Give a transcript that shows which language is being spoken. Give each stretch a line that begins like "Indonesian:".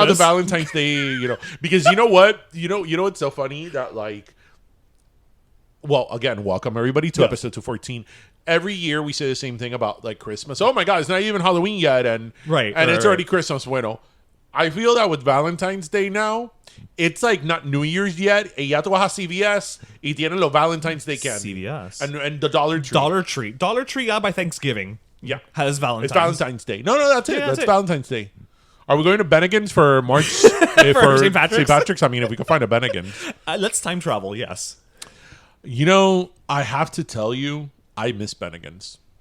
English: out the Valentine's Day, because you know what? You know what's so funny? That, like, well, again, welcome, everybody, to episode 214. Every year we say the same thing about, like, Christmas. Oh, my God, it's not even Halloween yet, and it's already Christmas. Bueno, I feel that with Valentine's Day now, it's like not New Year's yet.
Spanish: Ya tú vas a CVS y tienen los
English: Valentine's Day candy. CVS. And the Dollar Tree. Dollar Tree, by Thanksgiving. Yeah. Has Valentine's. It's Valentine's Day. No, that's it. Yeah, That's that's it. Valentine's Day. Are we going to Bennigan's for March? for St. Patrick's? St. Patrick's? I mean, if we can find a Bennigan's. Let's time travel, yes. You know, I have to tell you, I miss Bennigan's.